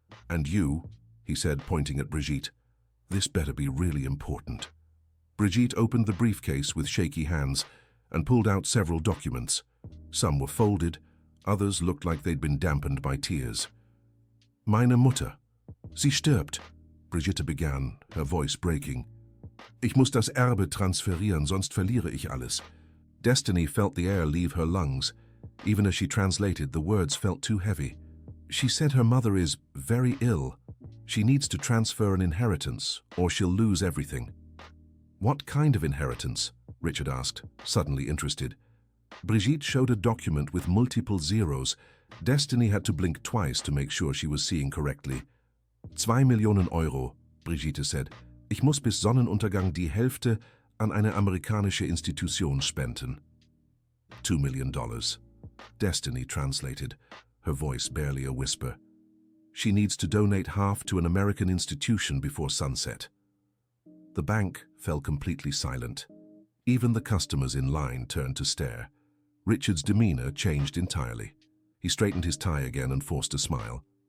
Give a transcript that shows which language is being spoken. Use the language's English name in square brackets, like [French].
[English] And you," he said, pointing at Brigitte. "This better be really important." Brigitte opened the briefcase with shaky hands and pulled out several documents. Some were folded, others looked like they'd been dampened by tears. [German] "Meine Mutter. Sie stirbt," [English] Brigitte began, her voice breaking. [German] "Ich muss das Erbe transferieren, sonst verliere ich alles." [English] Destiny felt the air leave her lungs. Even as she translated, the words felt too heavy. "She said her mother is very ill. She needs to transfer an inheritance, or she'll lose everything." "What kind of inheritance?" Richard asked, suddenly interested. Brigitte showed a document with multiple zeros. Destiny had to blink twice to make sure she was seeing correctly. [German] 2 Millionen Euro, Brigitte said. "Ich muss bis Sonnenuntergang die Hälfte an eine amerikanische Institution spenden." [English] $2 million. Destiny translated, her voice barely a whisper. "She needs to donate half to an American institution before sunset." The bank fell completely silent. Even the customers in line turned to stare. Richard's demeanor changed entirely. He straightened his tie again and forced a smile.